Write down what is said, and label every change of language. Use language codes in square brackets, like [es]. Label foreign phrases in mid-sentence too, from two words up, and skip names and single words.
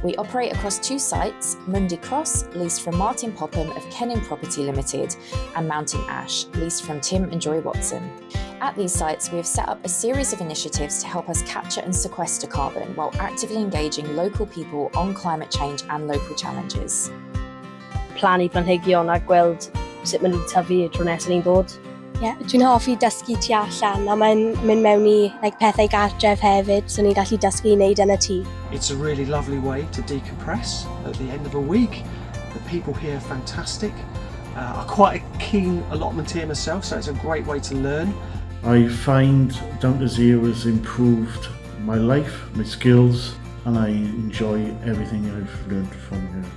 [en] We operate across 2 sites, Mundy Cross, leased from Martin Popham of Kenning Property Limited, and Mountain Ash, leased from Tim and Joy Watson. At these sites, we have set up a series of initiatives to help us capture and sequester carbon while actively engaging local people on climate change and local challenges. [cy] Plannu planhigion a gweld sut maen nhw'n tyfu tro nesaf ni'n dod. Ie, dwi'n hoffi dysgu tu allan a mae'n mynd mewn i pethau gartref hefyd, so ni'n gallu dysgu i wneud yn y tŷ. [en] It's a really lovely way to decompress at the end of a week. The people here are fantastic. I'm quite a keen allotment here myself, so it's a great way to learn. I find Down to Zero has improved my life, my skills, and I enjoy everything I've learned from here.